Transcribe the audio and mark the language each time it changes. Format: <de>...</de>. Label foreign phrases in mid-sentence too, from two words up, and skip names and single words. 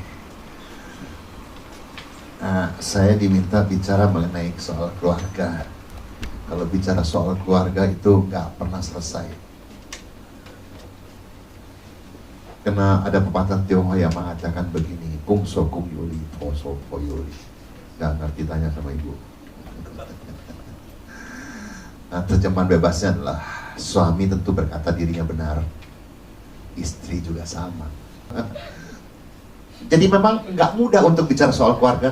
<id>Saya diminta bicara mengenai soal keluarga. Kalau bicara soal keluarga itu nggak pernah selesai. Karena ada pepatah Tionghoa yang mengatakan begini,</id> <zh>公说公有理，婆说婆有理.</zh> <id>Nggak ngerti, tanya sama ibu. Nah, terjemahan bebasnya adalah suami tentu berkata dirinya benar, istri juga sama. Jadi memang nggak mudah untuk bicara soal keluarga.</id>